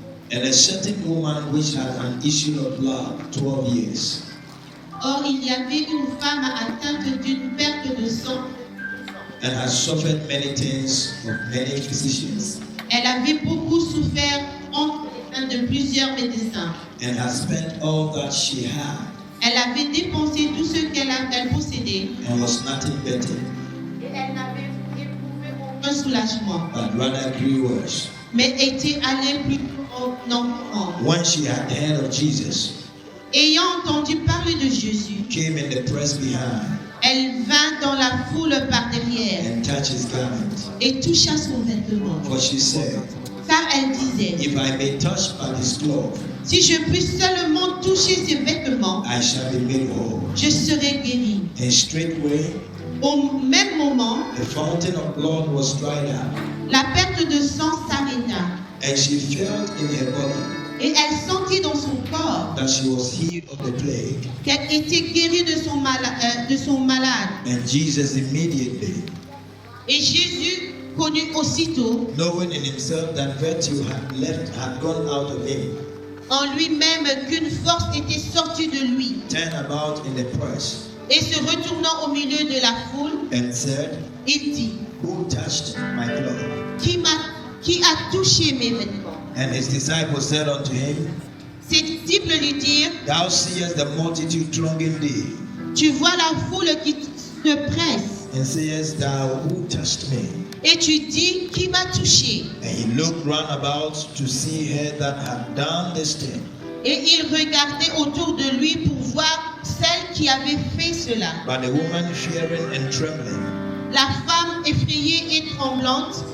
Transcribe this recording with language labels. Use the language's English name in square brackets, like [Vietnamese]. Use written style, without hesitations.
[English] And a certain woman which had an issue of blood 12 years, [French] Or, il y avait une femme atteinte d'une perte de sang. [English] and had suffered many things of many physicians, [French] Elle avait beaucoup souffert entre les mains de plusieurs médecins. [English] and had spent all that she had, [French] Elle avait dépensé tout ce qu'elle possédait, [English] and was nothing better, [French] Et elle n'avait éprouvé aucun un soulagement, [English] but rather grew worse. [French] mais était allée plutôt en enfoirant. [English] When she had heard of Jesus, [French] Ayant entendu parler de Jésus, [English] came in the press behind, [French] elle vint dans la foule par derrière [English] and touched his garment. [French] et toucha son vêtement. [English] For she said, [French] Car elle disait, [English] If I may touch but his cloth, [French] si je puis seulement toucher ses vêtements, [English] I shall be made whole. [French] je serai guérie. [English] And straightway [French] Au même moment, [English] the fountain of blood was dried up, [French] la perte de sang s'arrêta [English] and she felt in her body [French] et elle sentit dans son corps [English] that she was healed of the plague. [French] qu'elle était guérie de son malade. [English] And Jesus immediately, [French] Et Jésus connut aussitôt [English] knowing in himself that virtue had gone out of him, [French] en lui-même qu'une force était sortie de lui, [English] turned about in the press, [French] et se retournant au milieu de la foule, [English] and said, [French] il dit, [English] Who touched my cloth? [French] qui a touché mes vêtements? [English] And his disciples said unto him, [French] Ses disciples lui dirent, [English] Thou seest the multitude thronging thee, [French] tu vois la foule qui te presse, [English] and sayest thou, Who touched me? [French] et tu dis, qui m'a touché? [English] And he looked round about to see her that had done this thing. [French] Et il regardait autour de lui pour voir celle qui avait fait cela. [English] But the woman, fearing and trembling, [French] La femme effrayée et tremblante,